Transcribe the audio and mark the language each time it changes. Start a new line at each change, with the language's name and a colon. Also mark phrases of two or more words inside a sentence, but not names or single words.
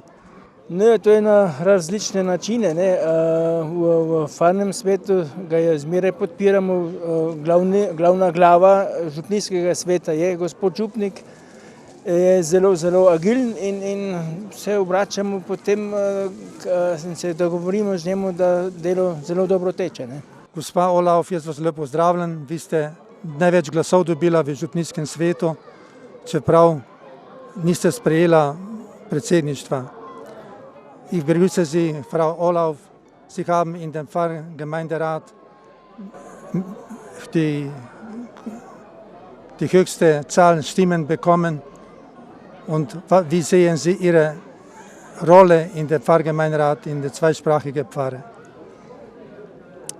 Slovenian: No, to je na različne načine, ne. V farnem svetu ga zmeraj podpiramo, glavna glava župnijskega sveta je gospod župnik, je zelo agilen in se obračamo potem in se dogovorimo z njemu, da delo zelo dobro teče, ne. Gospa Olauf, jaz vas lepo pozdravljam, vi ste največ glasov dobila v župnijskem svetu, čeprav niste sprejela predsedništva.
German: Ich begrüße Sie, Frau Olauf. Sie haben in dem Pfarrgemeinderat die höchste Zahl Stimmen bekommen. Und wie sehen Sie Ihre Rolle in der Pfarrgemeinderat, in der zweisprachigen Pfarre?